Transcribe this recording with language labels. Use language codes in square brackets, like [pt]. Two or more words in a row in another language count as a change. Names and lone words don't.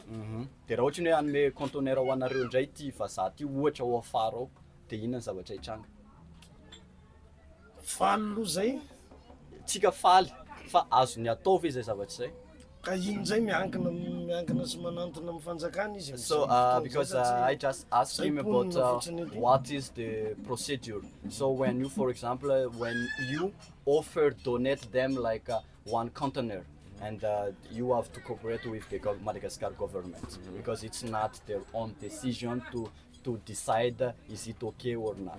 [mg] De raha ohatriny hoe anome conteneur ho anareo indray ty vazaha ty ohatra ao afara ao de inona ny zavatra hitranga? Faly aloha zay Tsika faly fa azo ny atao ve zay zavatra zay? ka iny zay miankina sy manantona amin'ny fanjakana izy. [en] So because I just asked him about what is the procedure. So when you, for example, when you offer donate them like one container, and you have to cooperate with the Madagascar government because it's not their own decision to decide is it okay or not.